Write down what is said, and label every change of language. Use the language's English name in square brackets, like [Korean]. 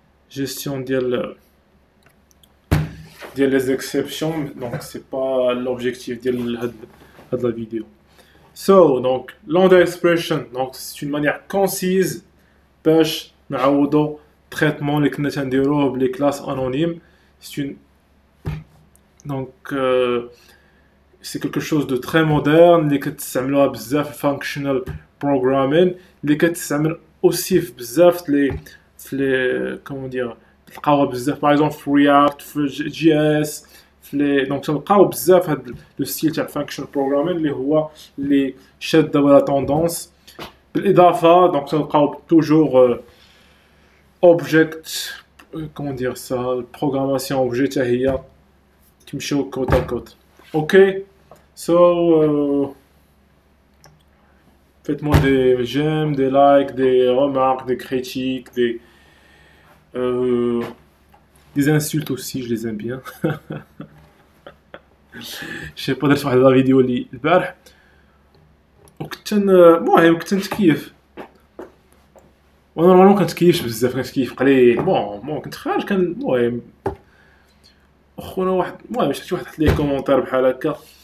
[French] gestion [Arabic] ديال [French] les exceptions, donc c'est pas l'objectif de la vidéo. So, donc, lambda expression, donc c'est une manière concise [Arabic] باش نعوضو [French] traitement [Arabic] اللي كنا تنديروه بلي [French] classes anonymes. C'est une donc c'est quelque chose de très moderne [Arabic] اللي كتستعملوها بزاف في [French] functional programming [Arabic] اللي كتستعمل [French] aussi [Arabic] في بزاف لي comment dire تلقاوها بزاف باغ اكزومبل في رياكت في جي اس في لي دونك تلقاو بزاف هاد لو ستيل تاع فانكشن بروغرامين اللي هو اللي شاد دابا لا توندونس بالاضافه دونك تلقاو توجور اوبجيكت كومون دير سا البروغراماسيون اوبجي حتى هي تمشيو كوت ا كوت. [English] okay so [French] faites-moi des j'aime, des likes, des remarques, des critiques, des insultes aussi, je les aime bien. Je sais pas [Arabic] درت واحد لا فيديو لي البارح وكنت المهم كنت نتكيف ونورمالمون كنتكيفش بزاف كنتكيف قليل بون كنت خارج كان المهم اخونا واحد المهم شفت واحد حط لي كومونتير بحال هكا